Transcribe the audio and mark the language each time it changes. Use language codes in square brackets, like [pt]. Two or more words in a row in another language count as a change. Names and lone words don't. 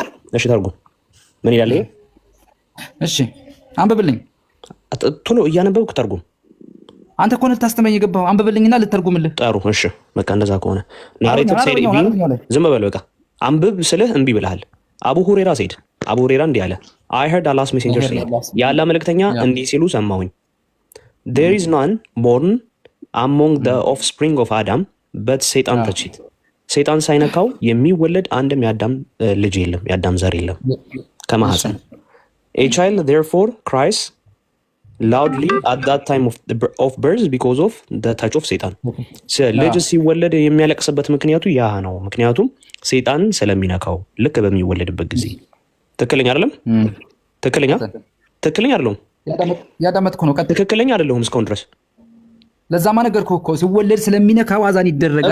[am] እሺ ተርጉም። ምን ይላል ይሄ? እሺ አንብብልኝ። ቶሎ እያነበብክ ተርጉም። አንተ እኮ ነህ ታስተምረኝ የገባኸው። አንብብልኝና ልተርጉምልህ። ጥሩ እሺ በቃ እንደዛ ከሆነ [en] narrative said [am] ዝም በል በቃ። አንብብ ስልህ እምቢ ብለሃል። አቡ ሁሬራ ሴድ አቡ ሁሬራ እንዲህ አለ [en] I heard Allah's messenger say [am] የአላህ መልእክተኛ እንዲህ ሲሉ ሰማሁኝ [en] there is none born among the offspring of Adam but Satan touched it [am] ሰይጣን ሳይነካው የሚወለድ አንድም የአዳም ልጅ የለም፣ የአዳም ዘር የለም ከማህፀን [en] a child therefore cries loudly at that time of birth because of the touch of Satan [am] ልጅ ሲወለድ የሚያለቅስበት ምክንያቱ ያ ነው። ምክንያቱም ሰይጣን ስለሚነካው ልክ በሚወለድበት ጊዜ ትክክለኛ አይደለም። ትክክለኛ አይደለም። ያዳመጥኩ ነው። ትክክለኛ አይደለም እስካሁን ድረስ ለዛማ ነገርኩህ እኮ ሲወለድ ስለሚነካው አዛን ይደረጋል